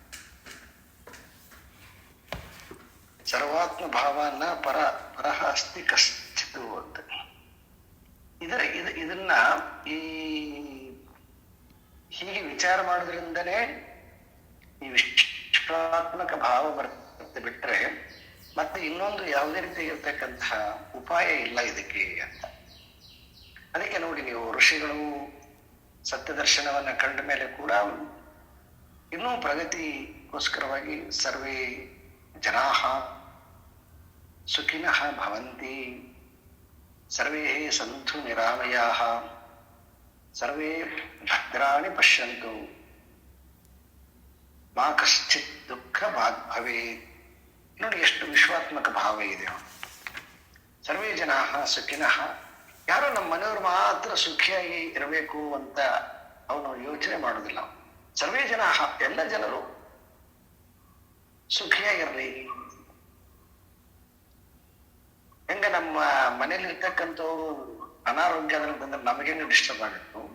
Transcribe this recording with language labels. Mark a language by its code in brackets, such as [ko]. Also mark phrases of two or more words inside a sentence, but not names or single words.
[sa] ಸರ್ವಾತ್ಮ ಭಾವನ ಪರಹ ಅಸ್ತಿ ಕಶ್ಚಿತು [kn] ಅಂತ ಇದನ್ನ ಈ ಹೀಗೆ ವಿಚಾರ ಮಾಡೋದ್ರಿಂದನೇ ಈ ವಿಶ್ವಾತ್ಮಕ ಭಾವ ಬರುತ್ತೆ ಬಿಟ್ರೆ ಮತ್ತೆ ಇನ್ನೊಂದು ಯಾವುದೇ ರೀತಿಯಾಗಿರ್ತಕ್ಕಂತಹ ಉಪಾಯ ಇಲ್ಲ ಇದಕ್ಕೆ ಅಂತ. ಅದಕ್ಕೆ ನೋಡಿ, ನೀವು ಋಷಿಗಳು ಸತ್ಯ ದರ್ಶನವನ್ನ ಕಂಡ ಮೇಲೆ ಕೂಡ ಇನ್ನೂ ಪ್ರಗತಿಗೋಸ್ಕರವಾಗಿ [sa] ಸರ್ವೇ ಜನಾಃ ಸುಖಿನಃ ಭವಂತಿ, ಸರ್ವೇ ಸಂತು ನಿರಾಮಯಾಃ, ಸರ್ವೇ ಭದ್ರಾಣಿ ಪಶ್ಯಂತು, ಮಾ ಕಶ್ಚಿತ್ ದುಃಖ ಭಾಗ್ ಭವೇತ್. [kn] ನೋಡಿ ಎಷ್ಟು ವಿಶ್ವಾತ್ಮಕ ಭಾವ ಇದೆ. [sa] ಸರ್ವೇ ಜನಾಃ ಸುಖಿನಃ, [kn] ಯಾರೋ ನಮ್ಮ ಮನೆಯವರು ಮಾತ್ರ ಸುಖಿಯಾಗಿ ಇರಬೇಕು ಅಂತ ಅವನು ಯೋಚನೆ ಮಾಡೋದಿಲ್ಲ. [sa] ಸರ್ವೇ ಜನಾಃ, [kn] ಎಲ್ಲ ಜನರು ಸುಖಿಯಾಗಿರ್ಲಿ. ಹೆಂಗ ನಮ್ಮ ಮನೇಲಿ ಇರ್ತಕ್ಕಂಥವ್ರು ಅನಾರೋಗ್ಯ ಅಂತಂದ್ರೆ ನಮಗೇನು ಡಿಸ್ಟರ್ಬ್ ಆಗುತ್ತೆ.